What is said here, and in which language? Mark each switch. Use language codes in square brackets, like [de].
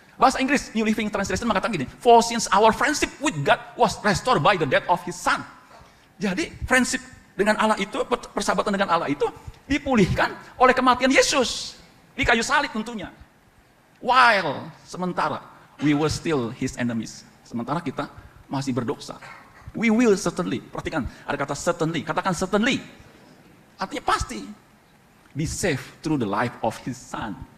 [id] Bahasa Inggris, [en] New Living Translation [id] mengatakan gini, [en] for since our friendship with God was restored by the death of His Son. [id] Jadi friendship dengan Allah itu, persahabatan dengan Allah itu dipulihkan oleh kematian Yesus. Di kayu salib tentunya. [en] While, sementara, we were still His enemies. [id] Sementara kita masih berdosa. [en] We will certainly, [id] perhatikan, ada kata certainly, katakan certainly. Artinya pasti. [en] Be saved through the life of His Son.